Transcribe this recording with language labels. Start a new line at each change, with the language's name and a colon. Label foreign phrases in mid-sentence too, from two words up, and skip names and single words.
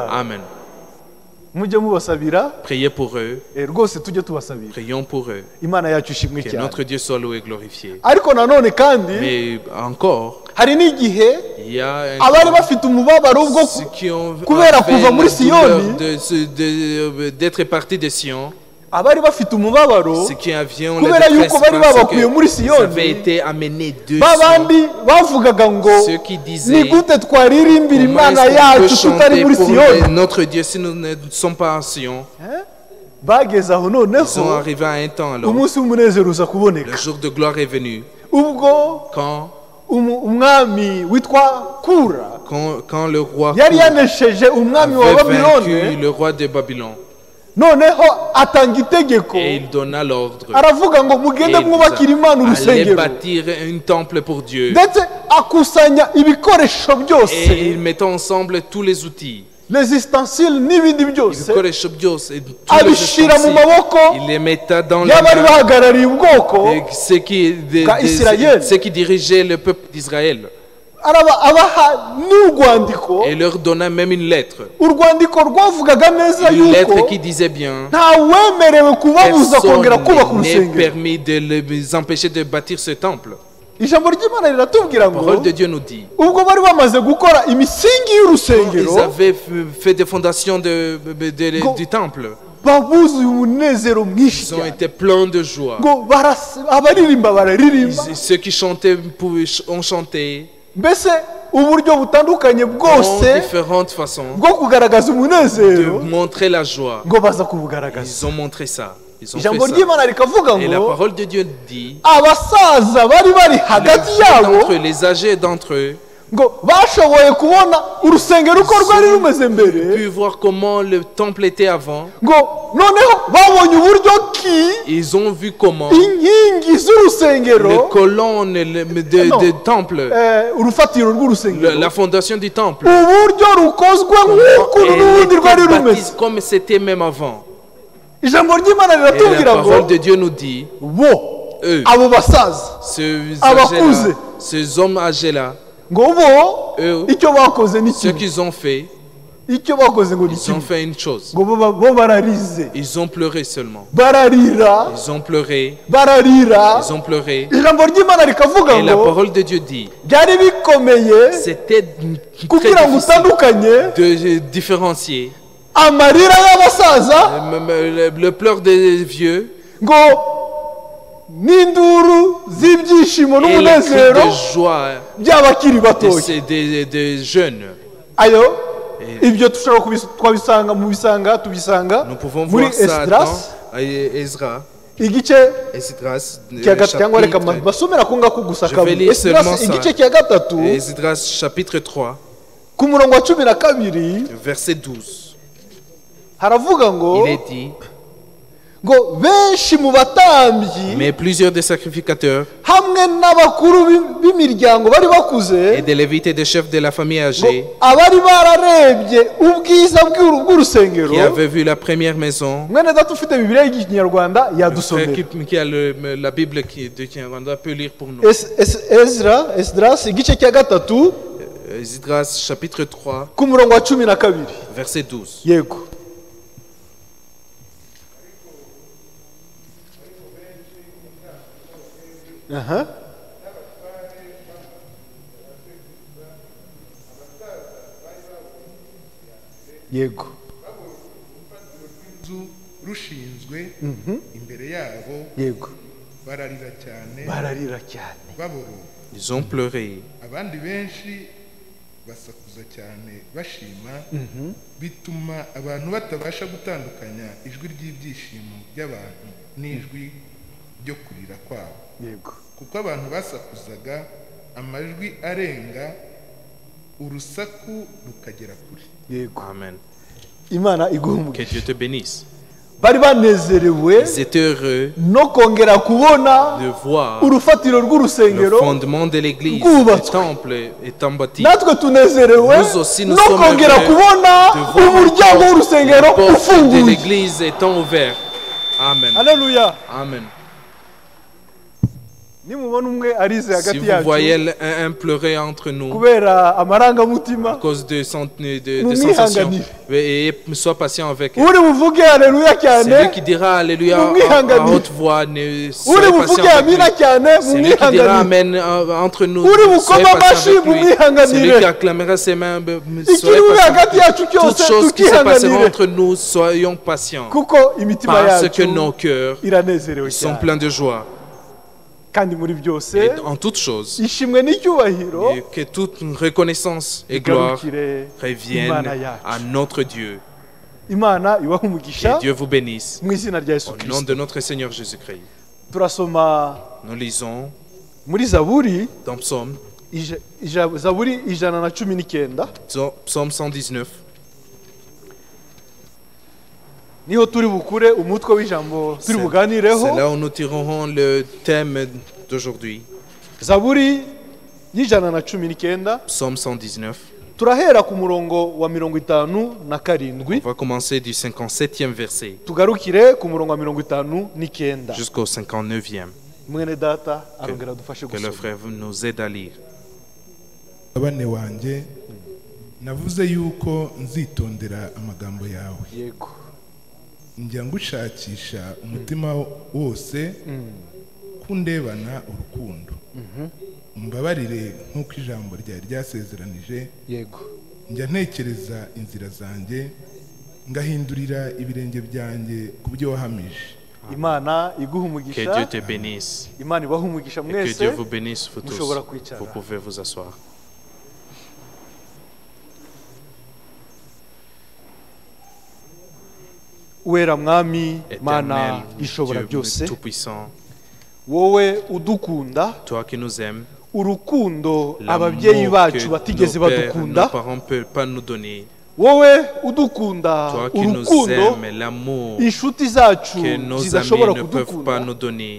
Kinyarwanda: Amen. Mujye mubasabira,
French: Priez pour eux.
Kinyarwanda: rwose tujye tubasabira.
French: Prions pour eux.
Kinyarwanda: Imana yacu ishimwe
French: Que
Kinyarwanda: cyane.
French: notre Dieu soit loué et glorifié.
Kinyarwanda: Ariko nanone kandi
French: Mais encore,
Kinyarwanda: hari n'igihe
French: il y a
Kinyarwanda: abari bafite umubabaro ubwo
French: ceux qui ont
Kinyarwanda: kubera
French: fait
Kinyarwanda: kuva muri
French: la douleur
Kinyarwanda: Siyoni,
French: d'être partis de Sion,
Kinyarwanda: abari bafite umubabaro
French: ceux qui avaient
Kinyarwanda: kubera
French: la
Kinyarwanda: yuko
French: détresse
Kinyarwanda: bari
French: parce
Kinyarwanda: babakuye muri
French: qu'ils
Kinyarwanda: Siyoni,
French: avaient été amenés de
Kinyarwanda: babandi
French: Sion.
Kinyarwanda: bavugaga ngo
French: Ceux qui
Kinyarwanda: ni
French: disaient
Kinyarwanda: gute twaririmbira
French: comment
Kinyarwanda: Imana
French: est-ce qu'on peut
Kinyarwanda: yacu tutari
French: chanter
Kinyarwanda: muri
French: pour
Kinyarwanda: Siyoni.
French: notre Dieu si nous ne sommes pas en Sion.
Kinyarwanda: Bageze aho
French: Ils sont
Kinyarwanda: noneho
French: arrivés à un temps alors,
Kinyarwanda: umunsi w'umunezero uza kuboneka
French: le jour de gloire est venu,
Kinyarwanda: ubwo
French: quand
Kinyarwanda: umwami witwa Kura
French: quand le roi
Kinyarwanda: yari yanesheje umwami wa
French: avait
Kinyarwanda: Babilone,
French: vaincu le roi de Babylone
Kinyarwanda: noneho atanga itegeko,
French: et il donna l'ordre.
Kinyarwanda: aravuga ngo mugende
French: Et
Kinyarwanda: mwubakire Imana
French: allez
Kinyarwanda: urusengero,
French: bâtir un temple pour Dieu.
Kinyarwanda: ndetse akusanya ibikoresho
French: Et
Kinyarwanda: byose,
French: ils mettent ensemble tous les outils. les ustensiles
Kinyarwanda: n'ibindi byose, Ibikoresho byose
French: et tous les
Kinyarwanda: abishyira mu
French: ustensiles.
Kinyarwanda: maboko
French: Il les mettait dans les
Kinyarwanda: y'abari
French: mains
Kinyarwanda: bahagarariye ubwoko
French: de ceux qui dirigeaient le peuple d'Israël.
Kinyarwanda: abaha n'urwandiko,
French: Et leur donna même une lettre.
Kinyarwanda: urwandiko rwavugaga neza
French: Une lettre
Kinyarwanda: yuko
French: qui disait bien
Kinyarwanda: nta wemerewe kubabuza kongera kubaka
French: personne n'est
Kinyarwanda: urusengero.
French: permis de les empêcher de bâtir ce temple.
Kinyarwanda: Ijambo ry'Imana riratubwira
French: La
Kinyarwanda: ngo
French: parole de Dieu nous dit.
Kinyarwanda: ubwo bari bamaze gukora imisingi
French: Ils
Kinyarwanda: y'urusengero,
French: avaient fait des fondations du temple.
Kinyarwanda: babuzuye umunezero mwinshi
French: Ils ont
Kinyarwanda: cyane,
French: été pleins de joie.
Kinyarwanda: ngo abaririmba bararirimba,
French: Ceux qui chantaient ont chanté
Kinyarwanda: mbese uburyo butandukanye
French: en
Kinyarwanda: bwose
French: différentes façons
Kinyarwanda: bwo kugaragaza
French: de
Kinyarwanda: umunezero,
French: montrer la joie.
Kinyarwanda: ngo baza kubugaragaza.
French: Ils ont montré ça. Ils ont fait
Kinyarwanda: Ijambo
French: ça.
Kinyarwanda: ry'Imana rikavuga
French: Et la
Kinyarwanda: ngo
French: parole de Dieu dit,
Kinyarwanda: abasaza bari bari hagati yabo,
French: les âgés d'entre eux,
Kinyarwanda: ngo bashoboye kubona urusengero uko rwari rumeze mbere,
French: pu voir comment le temple était avant.
Kinyarwanda: ngo noneho babonye uburyo ki
French: Ils ont vu comment
Kinyarwanda: inkingi
French: les
Kinyarwanda: z'urusengero,
French: colonnes de temple,
Kinyarwanda: urufatiro rw'urusengero,
French: la fondation du temple,
Kinyarwanda: uburyo rukozwe nk'uko n'ubundi rwari
French: étaient
Kinyarwanda: rumeze.
French: bâties comme c'était même avant.
Kinyarwanda: Ijambo ry'Imana
French: Et la
Kinyarwanda: riratubwira
French: parole
Kinyarwanda: ngo
French: de Dieu nous dit,
Kinyarwanda: bo
French: eux,
Kinyarwanda: abo basaza,
French: ces
Kinyarwanda: abakuze,
French: âgés-là, ces hommes âgés-là,
Kinyarwanda: ngo bo
French: eux,
Kinyarwanda: icyo bakoze ni
French: ce
Kinyarwanda: kimwe,
French: qu'ils ont fait,
Kinyarwanda: icyo bakoze ngo ni
French: ils ont
Kinyarwanda: kimwe,
French: fait une chose.
Kinyarwanda: ngo bo bararize,
French: Ils ont pleuré seulement.
Kinyarwanda: bararira,
French: Ils ont pleuré.
Kinyarwanda: bararira.
French: Ils ont pleuré.
Kinyarwanda: Ijambo ry'Imana rikavuga
French: Et la
Kinyarwanda: ngo
French: parole de Dieu dit,
Kinyarwanda: byari bikomeye
French: c'était très
Kinyarwanda: kugira ngo
French: difficile
Kinyarwanda: utandukanye
French: de différencier
Kinyarwanda: amarira y'abasaza
French: le pleur des vieux
Kinyarwanda: ngo n'induru z'ibyishimo
French: et les
Kinyarwanda: n'umunezero
French: cris de joie
Kinyarwanda: by'abakiri batoya.
French: des jeunes.
Kinyarwanda: Ayo
French: Et
Kinyarwanda: ibyo dushobora twabisanga tubisanga
French: nous pouvons
Kinyarwanda: muri voir ça Esdras
French: dans Ezra.
Kinyarwanda: igice
French: Esdras,
Kinyarwanda: cya gatatu, cyangwa reka basomera ko ngako gusa
French: Je vais
Kinyarwanda: kabiri.
French: lire seulement
Kinyarwanda: Esdras
French: ça.
Kinyarwanda: igice cya gatatu
French: Esdras chapitre 3.
Kinyarwanda: ku murongo wa 12
French: verset 12,
Kinyarwanda: haravuga ngo
French: il est dit,
Kinyarwanda: ngo benshi mu batambyi
French: mais plusieurs des sacrificateurs
Kinyarwanda: hamwe n'abakuru b'imiryango bari bakuze
French: et des lévites et des chefs de la famille âgée
Kinyarwanda: abari bararebye ubwiza bw'urusengero
French: qui avaient vu la première maison.
Kinyarwanda: mwene data ufite bibiliya y'ikinyarwanda
French: Le frère
Kinyarwanda: yadusomera
French: qui a la Bible de Kinyarwanda peut lire pour nous.
Kinyarwanda: Esdras igice cya gatatu
French: Esdras chapitre 3
Kinyarwanda: ku murongo wa 12
French: verset 12.
Kinyarwanda: yego aha yego inzu rushinzwe imbere yabo yego bararira cyane bararira cyane baboroga.
French: Ils ont pleuré.
Kinyarwanda: Abandi benshi basakuza cyane bashima, bituma abantu batabasha gutandukanya ijwi ry'ibyishimo by'abantu n'ijwi ryo kurira kwabo. yego Kuko abantu basakuzaga amajwi arenga, urusaku rukagera kure. yego Amen. imana
French: Que
Kinyarwanda: iguhumugisha
French: Dieu te bénisse.
Kinyarwanda: bari banezerewe
French: Ils étaient heureux
Kinyarwanda: no kongera kubona
French: de voir
Kinyarwanda: urufatiro
French: le
Kinyarwanda: rw'urusengero
French: fondement de l'église,
Kinyarwanda: Rwubatswe.
French: le temple étant bâti.
Kinyarwanda: natwe tunezerewe
French: Nous aussi, nous
Kinyarwanda: no
French: sommes
Kinyarwanda: kongera
French: heureux
Kinyarwanda: kubona
French: de voir
Kinyarwanda: umuryango w'urusengero
French: les portes de
Kinyarwanda: ufunguye
French: l'église étant ouvertes.
Kinyarwanda: Amen. haleluya Amen. nimubona umwe arize
French: Si
Kinyarwanda: hagati
French: vous
Kinyarwanda: yacu
French: voyez un pleurer entre nous
Kinyarwanda: kubera
French: à
Kinyarwanda: amarangamutima
French: cause de Nous sensations, m'y et sois patient avec elle.
Kinyarwanda: uri buvuge haleluya
French: C'est lui
Kinyarwanda: cyane
French: qui dira Alléluia Nous m'y à hanganir. haute voix.
Kinyarwanda: uri
French: Soyez
Kinyarwanda: buvuge
French: patient avec
Kinyarwanda: amina
French: lui.
Kinyarwanda: cyane
French: C'est lui qui dira
Kinyarwanda: mumwihanganire
French: Amen entre nous.
Kinyarwanda: Uri
French: Soyez
Kinyarwanda: bukoma
French: patient avec
Kinyarwanda: amashyi,
French: lui. C'est lui
Kinyarwanda: mumwihanganire.
French: qui acclamera ses mains.
Kinyarwanda: ikiri
French: Soyez
Kinyarwanda: buri
French: patient
Kinyarwanda: hagati
French: avec lui.
Kinyarwanda: yacu
French: Toutes
Kinyarwanda: cyose
French: choses qui se passeront
Kinyarwanda: tukihanganire
French: entre nous, soyons patients.
Kinyarwanda: kuko imitima
French: Parce que
Kinyarwanda: yacu
French: nos cœurs
Kinyarwanda: iranezerewe
French: sont
Kinyarwanda: cyane
French: pleins de joie.
Kinyarwanda: kandi muri byose
French: Et en toutes choses,
Kinyarwanda: ishimwe n'icyubahiro
French: et que toute reconnaissance et gloire
Kinyarwanda: igarukire
French: reviennent
Kinyarwanda: Imana yacu.
French: à notre Dieu.
Kinyarwanda: imana ibahe
French: Que
Kinyarwanda: umugisha
French: Dieu vous bénisse.
Kinyarwanda: mu izina rya yesu
French: Au nom
Kinyarwanda: kirisito
French: de notre Seigneur Jésus-Christ.
Kinyarwanda: turasoma
French: Nous lisons
Kinyarwanda: muri zaburi
French: dans Psaume,
Kinyarwanda: zaburi 119
French: Psaume 119.
Kinyarwanda: niho turi bukure umutwe w'ijambo turi buganireho
French: C'est là où nous tirerons le thème d'aujourd'hui.
Kinyarwanda: zaburi y'119
French: Psaume 119.
Kinyarwanda: turahera ku murongo wa 57
French: On va commencer du 57e verset
Kinyarwanda: tugarukire ku murongo wa 59
French: jusqu'au 59e.
Kinyarwanda: mwene data arongera dufashe
French: Que le
Kinyarwanda: gusoma
French: frère nous aide à lire.
Kinyarwanda: Abane wanjye, navuze yuko nzitondera amagambo yawe. yego Njya ngushakisha umutima wose, kundebana urukundo. Umbabarire nk'uko ijambo ryawe ryasezeranije. yego Njya ntekereza inzira zanjye, ngahindurira ibirenge byanjye ku byo wahamije. imana iguha
French: Que
Kinyarwanda: umugisha
French: Dieu te bénisse.
Kinyarwanda: imana ibaha umugisha
French: Et que
Kinyarwanda: mwese
French: Dieu vous bénisse vous tous.
Kinyarwanda: mushobora kwicara.
French: Vous pouvez vous asseoir.
Kinyarwanda: uwera mwami
French: Éternel,
Kinyarwanda: mana ishobora
French: Dieu
Kinyarwanda: byose
French: tout-puissant,
Kinyarwanda: wowe udukunda
French: toi qui nous aimes,
Kinyarwanda: urukundo
French: l'amour
Kinyarwanda: ababyeyi bacu
French: que
Kinyarwanda: batigeze
French: nos
Kinyarwanda: badukunda
French: parents ne peuvent pas nous donner,
Kinyarwanda: wowe udukunda
French: toi qui nous
Kinyarwanda: urukundo
French: aimes, l'amour
Kinyarwanda: inshuti zacu
French: que nos
Kinyarwanda: zidashobora
French: amis ne peuvent pas
Kinyarwanda: kudukunda
French: nous donner,